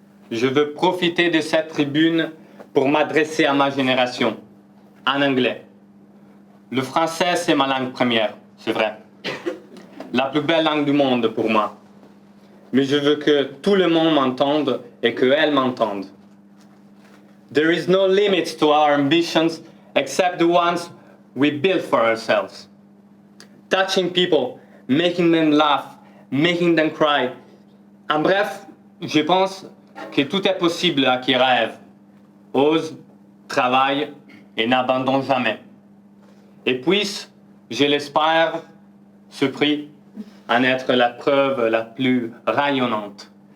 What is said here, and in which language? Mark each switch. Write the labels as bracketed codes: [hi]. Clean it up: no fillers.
[fr] Je veux profiter de cette tribune pour m'adresser à ma génération, en anglais. Le français, c'est ma langue première, c'est vrai. La plus belle langue du monde pour moi. Mais je veux que tout le monde m'entende et qu'elle m'entende. [en] There is no limit to our ambitions except the ones we build for ourselves. Touching people, making them laugh, making them cry. [fr] En bref, je pense que tout est possible à qui rêve, ose, travaille et n'abandonne jamais. Et puisse, je l'espère, ce prix en être la preuve la plus rayonnante.